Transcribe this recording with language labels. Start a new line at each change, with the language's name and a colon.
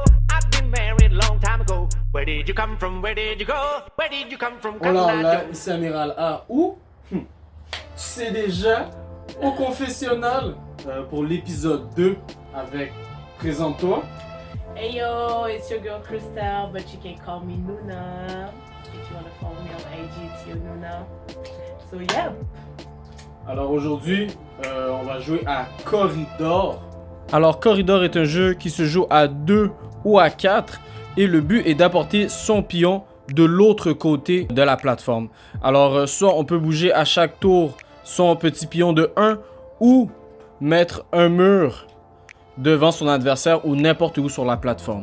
English: I've been married long time ago. Where did you come from? Where did you go? Where did you come from, Cotton
French: Alors
English: Eye
French: là,
English: Joe?
French: ici Amiral A, où? Tu sais déjà, au confessionnal, pour l'épisode 2 avec Présente-toi.
English: Hey yo, it's your girl Crystal, but you can call me Nuna. If you want to follow me on IG, it's your Nuna. So yeah.
French: Alors aujourd'hui, on va jouer à Corridor. Alors Corridor est un jeu qui se joue à 2 ou à 4 et le but est d'apporter son pion de l'autre côté de la plateforme. Alors soit on peut bouger à chaque tour son petit pion de 1 ou mettre un mur devant son adversaire ou n'importe où sur la plateforme.